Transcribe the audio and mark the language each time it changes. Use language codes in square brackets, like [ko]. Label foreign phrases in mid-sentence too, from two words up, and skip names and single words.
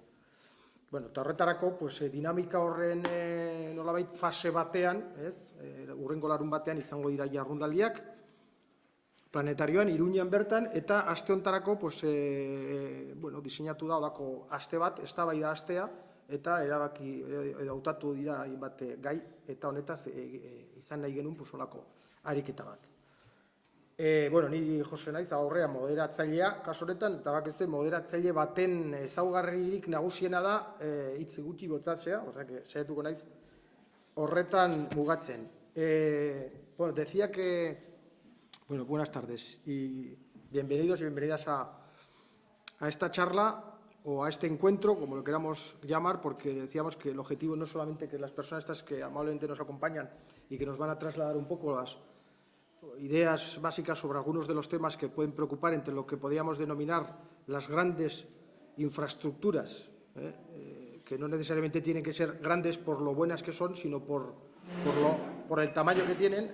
[eu] Eta horretarako, dinamika horren nolabait fase batean, hurrengo larun batean izango dira jarrundaldiak, planetarioan, Iruñean bertan, eta aste hontarako diseinatu da olako aste bat, eztabaida astea, eta erabaki edo hautatu dira hainbat gai, eta honetaz izan nahi genuen olako ariketa bat. Ni Jose naiz, aurrean moderatzailea, kasu honetan, eta bakizu moderatzaile baten ezaugarririk nagusiena da hitz gutxi botatzea, saiatuko naiz horretan mugatzen. [es] Decía que, buenas tardes y bienvenidos y bienvenidas a esta charla o a este encuentro, como lo queramos llamar, porque decíamos que el objetivo no es solamente que las personas estas que amablemente nos acompañan y que nos van a trasladar un poco las ideas básicas sobre algunos de los temas que pueden preocupar entre lo que podríamos denominar las grandes infraestructuras, que no necesariamente tienen que ser grandes por lo buenas que son, sino por el tamaño que tienen.